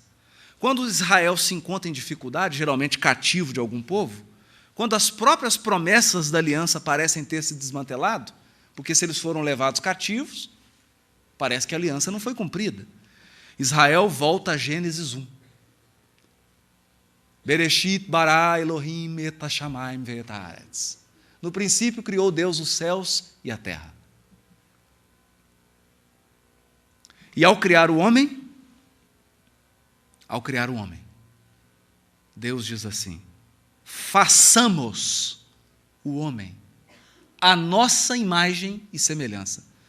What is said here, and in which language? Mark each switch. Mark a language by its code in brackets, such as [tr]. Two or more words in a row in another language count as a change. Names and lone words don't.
[pt] Quando Israel se encontra em dificuldade, geralmente cativo de algum povo, quando as próprias promessas da aliança parecem ter se desmantelado, porque se eles foram levados cativos, parece que a aliança não foi cumprida. Israel volta a Gênesis 1. [he] בראשית ברא אלוהים את השמים ואת הארץ. [pt] No princípio criou Deus os céus e a terra. E ao criar o homem, Deus diz assim: façamos o homem à nossa imagem e semelhança.